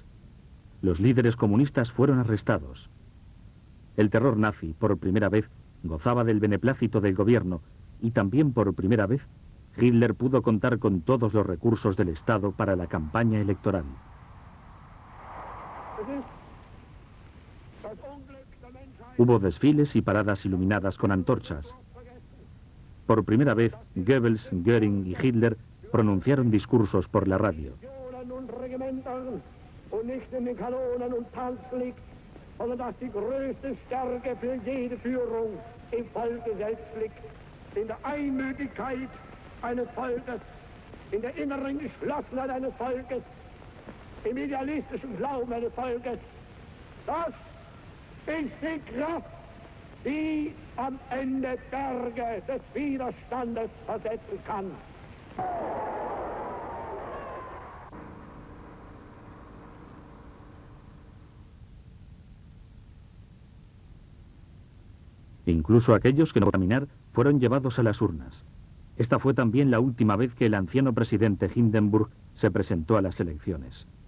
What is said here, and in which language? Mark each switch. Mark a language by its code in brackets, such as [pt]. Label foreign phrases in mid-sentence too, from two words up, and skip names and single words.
[es] Los líderes comunistas fueron arrestados. El terror nazi, por primera vez, gozaba del beneplácito del gobierno y también por primera vez, Hitler pudo contar con todos los recursos del Estado para la campaña electoral. Hubo desfiles y paradas iluminadas con antorchas. Por primera vez, Goebbels, Göring y Hitler pronunciaron discursos por la radio. [de] Sondern dass die größte Stärke für jede Führung im Volke selbst liegt, in der Einmütigkeit eines Volkes, in der inneren Geschlossenheit eines Volkes, im idealistischen Glauben eines Volkes. Das ist die Kraft, die am Ende Berge des Widerstandes versetzen kann. [es] Incluso aquellos que no pudieron caminar fueron llevados a las urnas. Esta fue también la última vez que el anciano presidente Hindenburg se presentó a las elecciones.